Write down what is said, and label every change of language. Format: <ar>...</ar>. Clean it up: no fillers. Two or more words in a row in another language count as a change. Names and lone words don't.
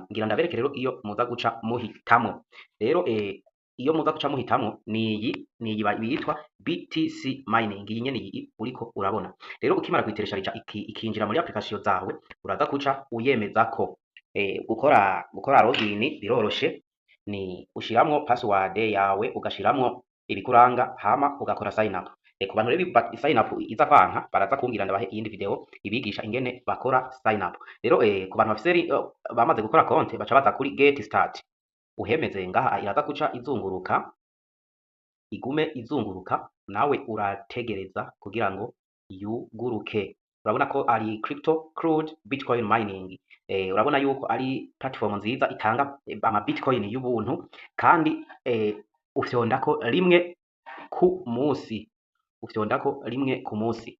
<rn>Ngira ndabereke rero iyo muza guca muhitamo. Rero iyo muza guca muhitamo niyi bitwa BTC mining, iyi nyene iyi uriko urabona. Rero ukimara kwiteresha rica ikinjira muri application zawe, uraza kuca uyemeza ko gukora login biroroshe. Ni ushiramwo password yawe, ugashiramwo ibikuranga, hama ugakora</rn> <en>sign up.</en> <rn>Ku bantu rero</rn> <en>sign up</en> <rn>iza kwanka baraza kumbwira ndabahe iyindi video ibigisha ingene bakora</rn> <en>sign up.</en> <rn>Rero ku bantu bafise bamaze gukora konte baca baza kuri</rn> <en>get start,</en> <rn>uhemeze ngaha iraza kuca izunguruka, igume izunguruka, nawe urategereza kugira ngo yuguruke. Urabona ko ari</rn> <en>crypto crude Bitcoin mining.</en> <rn>Urabona yuko ari platform nziza itanga ama Bitcoin y'ubuntu, kandi ufyondako rimwe ku munsi.</rn>